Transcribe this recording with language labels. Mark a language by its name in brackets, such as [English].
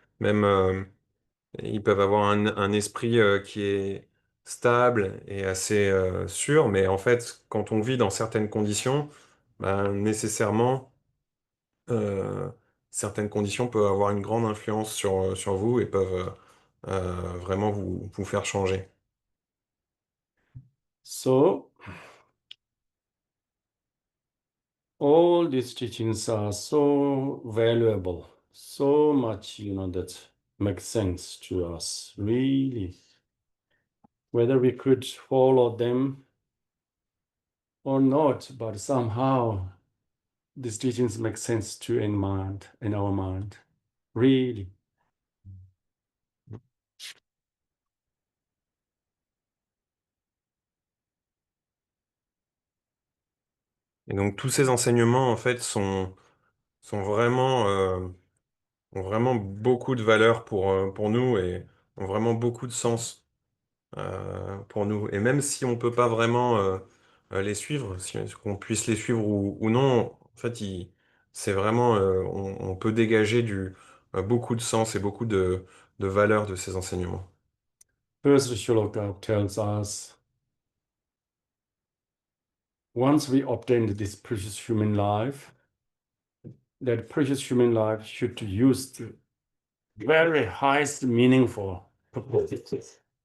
[French] Même, ils peuvent avoir un esprit qui est stable et assez sûr, mais en fait, quand on vit dans certaines conditions, ben, nécessairement, euh, certaines conditions peuvent avoir une grande influence sur vous et peuvent vraiment vous faire changer. [English] So, all these teachings are so valuable, so much, that makes sense to us, really. Whether we could follow them or not, but somehow these teachings make sense to in our mind, really. [French] Et donc, tous ces enseignements, en fait, sont vraiment, ont vraiment beaucoup de valeur pour nous et ont vraiment beaucoup de sens pour nous. Et même si on peut pas vraiment les suivre, si qu'on puisse les suivre ou non, en fait, c'est vraiment, on peut dégager beaucoup de sens et beaucoup de valeur de ces enseignements. [English] First shloka tells us, once we obtained this precious human life, that precious human life should use the very highest meaningful purposes.